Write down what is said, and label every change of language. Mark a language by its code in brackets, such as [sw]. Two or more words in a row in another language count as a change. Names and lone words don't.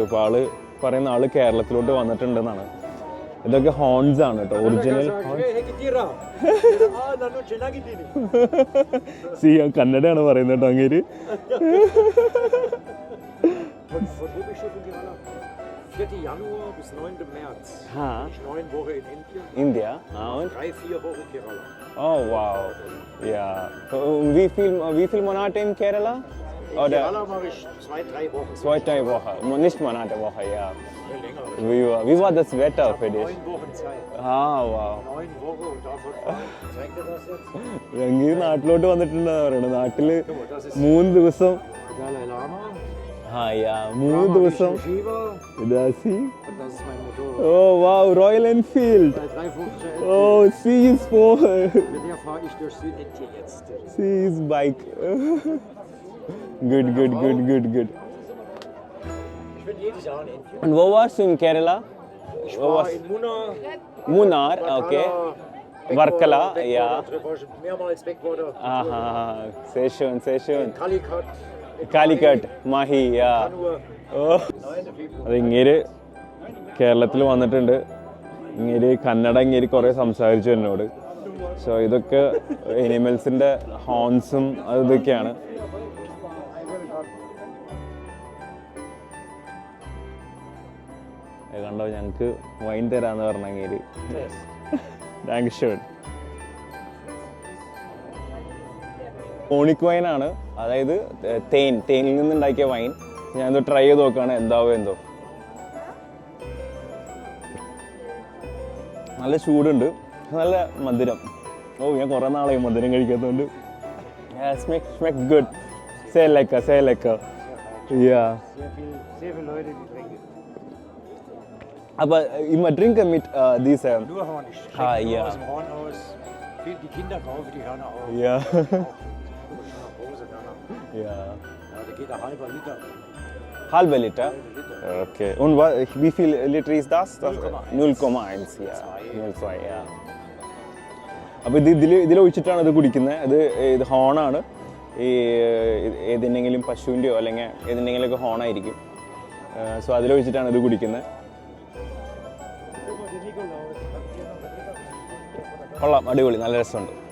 [ml] അപ്പോൾ ആള് പറയുന്ന ആള് കേരളത്തിലോട്ട് വന്നിട്ടുണ്ടെന്നാണ്. ഇതൊക്കെ ഹോൺസ് ആണ് കേട്ടോ, ഒറിജിനൽ സി കന്നഡയാണ് പറയുന്നത് കേട്ടോ അങ്ങേര്. ഇന്ത്യ. [en] Oh wow. Yeah. [de] Wie viel Monate in Kerala? Oder Kerala mache ich 2-3 Wochen. 2-3 Wochen. Nicht Monate, Woche, ja. Wie war das Wetter für dich? 9 Wochen Zeit. Ah, wow. 9 Wochen und davon zeigt er das jetzt? [ml] അങ്ങ് നാട്ടിലോട്ട് വന്നിട്ടുണ്ടെന്ന് പറയണത്. നാട്ടില് 3 ദിവസം. Dalai Lama. [de] Ah ja, [ml] 3 ദിവസം. ഇതാ സി. [de] Das ist mein Motor. Oh wow, Royal Enfield. 350 LT. [en] Oh, see his phone. [de] Mit der fahre ich durch Südindien jetzt. [en] See his bike. Good. [de] Ich bin jedes Jahr in Indien. And wo warst du in Kerala? Ich war in Munnar. Munnar, okay. Varkala, ja. Mehrmals Backwater. Aha, sehr schön. Calicut. Mahi, ja. Oh. 9. Februar. [ml] അത് ഇങ്ങേര് കേരളത്തിൽ വന്നിട്ടുണ്ട്. ഇങ്ങേര് കന്നഡ കുറേ സംസാരിച്ചു എന്നോട്. സോ ഇതൊക്കെ എനിമൽസിൻ്റെ ഹോൺസും അതൊക്കെയാണ്. കണ്ടോ, ഞങ്ങൾക്ക് വൈൻ തരാന്ന് പറഞ്ഞെങ്കിൽ താങ്ക് ഷോ. ഓണിക് വൈനാണ്, അതായത് തേനിൽ നിന്നുണ്ടാക്കിയ വൈൻ. ഞാനെന്തോ ട്രൈ ചെയ്ത് നോക്കുകയാണ്, എന്താവോ എന്തോ. നല്ല ചൂടുണ്ട്, നല്ല മധുരം. ഓ, ഞാൻ കുറേ നാളായി മധുരം കഴിക്കാത്തതുകൊണ്ട്. [de] Schmeckt good. Sehr lecker. Ja. Sehr viele Leute, die trinken. Aber immer trinken mit dieser. Nur Honig. Ja. Aus dem Horn aus. Die Kinder kaufen die Hörner auf. Ja. Ja, da geht ein halber Liter. Halber Liter? Okay. Und wie viel Liter ist das? 0,1. 0,1, ja. 0,2, ja. [ml] അപ്പോൾ ഇതിലൊഴിച്ചിട്ടാണ് ഇത് കുടിക്കുന്നത്. ഇത് ഹോണാണ്. ഈ ഏതിനെങ്കിലും പശുവിൻ്റെയോ അല്ലെങ്കിൽ ഏതിനെങ്കിലുമൊക്കെ ഹോണായിരിക്കും. സോ അതിലൊഴിച്ചിട്ടാണ് ഇത് കുടിക്കുന്നത്. കൊള്ളാം, അടിപൊളി, നല്ല രസമുണ്ട്.